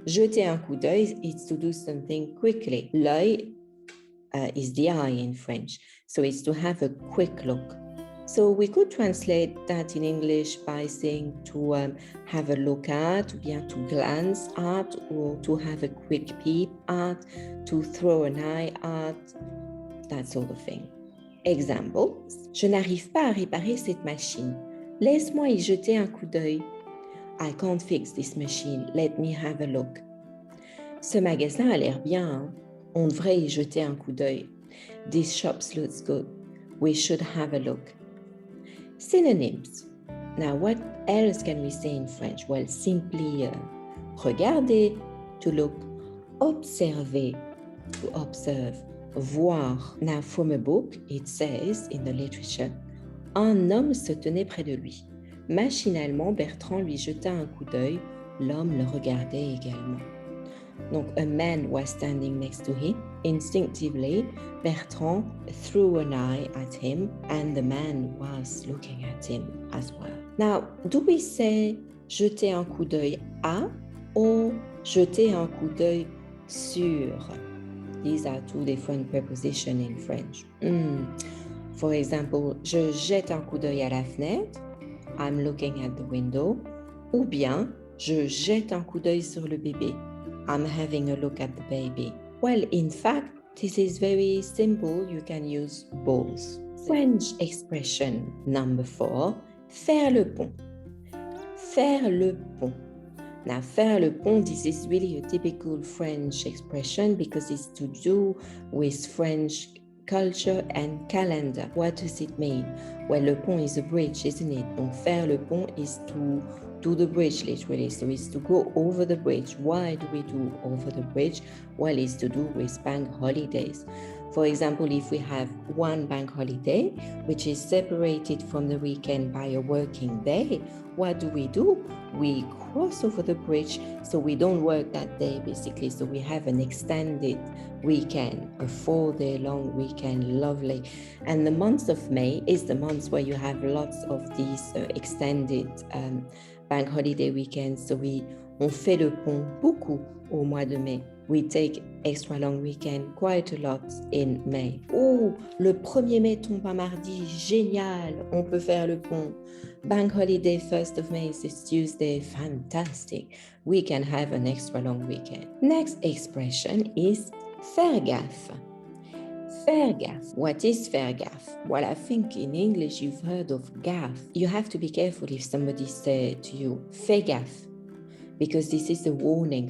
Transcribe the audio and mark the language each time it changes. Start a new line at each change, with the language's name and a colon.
English: Jeter un coup d'œil is to do something quickly. L'œil is the eye in French, so it's to have a quick look. So we could translate that in English by saying to have a look at, bien to glance at, or to have a quick peep at, to throw an eye at, that sort of thing.
French: Examples, je n'arrive pas à réparer cette machine. Laisse-moi y jeter un coup d'œil.
English: I can't fix this machine. Let me have a look.
French: Ce magasin a l'air bien, hein? On devrait y jeter un coup d'œil.
English: This shop looks good. We should have a look. Synonyms. Now, what else can we say in French? Well, simply regarder, to look, observer, to observe, voir. Now, from a book, it says in the literature,
French: un homme se tenait près de lui. Machinalement, Bertrand lui jeta un coup d'œil. L'homme le regardait également.
English: Donc, a man was standing next to him. Instinctively, Bertrand threw an eye at him, and the man was looking at him as well. Now, do we say jeter un coup d'œil à or jeter un coup d'œil sur? These are two different prepositions in French. For example,
French: je jette un coup d'œil à la fenêtre.
English: I'm looking at the window.
French: Ou bien, je jette un coup d'œil sur le bébé.
English: I'm having a look at the baby. Well, in fact, this is very simple. You can use both. French expression number 4, faire le pont. Faire le pont. Now, faire le pont, this is really a typical French expression because it's to do with French culture and calendar. What does it mean? Well, le pont is a bridge, isn't it? Donc, faire le pont is to do the bridge, literally. So it's to go over the bridge. Why do we do over the bridge? Well, it's to do with bank holidays. For example, if we have one bank holiday, which is separated from the weekend by a working day, what do? We cross over the bridge, so we don't work that day, basically. So we have an extended weekend, a 4-day long weekend, lovely. And the month of May is the month where you have lots of these extended bank holiday weekends.
French: So on fait le pont beaucoup au mois de mai.
English: We take extra long weekend quite a lot in May.
French: Oh, le 1er mai tombe un mardi, génial, on peut faire le pont.
English: Bank holiday 1st of May is this Tuesday, fantastic. We can have an extra long weekend. Next expression is faire gaffe. Faire gaffe. What is faire gaffe? Well, I think in English you've heard of gaffe. You have to be careful if somebody says to you, fais gaffe, because this is a warning.